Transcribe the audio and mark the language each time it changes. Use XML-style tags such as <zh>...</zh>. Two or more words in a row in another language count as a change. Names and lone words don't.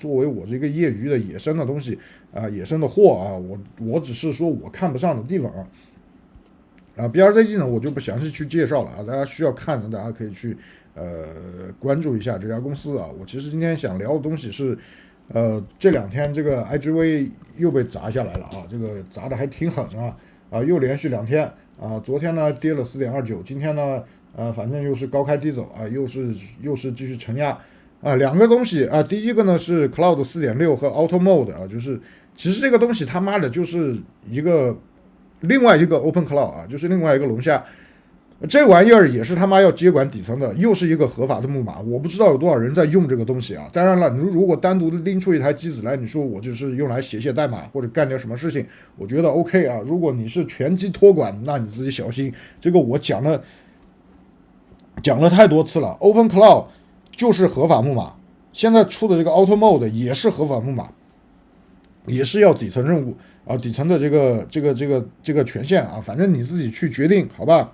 <zh>作為我這個業餘的野生的東西野生的貨我只是說我看不上的地方BRZG 呢我就不詳細去介紹了大家需要看的大家可以去關注一下這家公司我其實今天想聊的東西是這兩天這個 IGV 又被砸下來了這個砸的還挺狠又連續2天昨天呢跌了 4.29 今天呢反正又是高開低走又是繼續承壓兩個東西第一個呢是 Cloud 4.6 和 Auto Mode 就是其實這個東西他媽的就是另外一個 Open Cloud 就是另外一個龍蝦，這玩意兒也是他媽要接管底層的，又是一個合法的木馬，我不知道有多少人在用這個東西當然了，如果單獨拎出一台機子來，你說我就是用來寫代碼或者幹點什麼事情，我覺得 OK 如果你是全機托管，那你自己小心，這個我講了太多次了 ，Open Cloud 就是合法木馬，現在出的這個 Auto Mode 也是合法木馬，也是要底层任務底層的這個權限反正你自己去決定，好吧？</zh>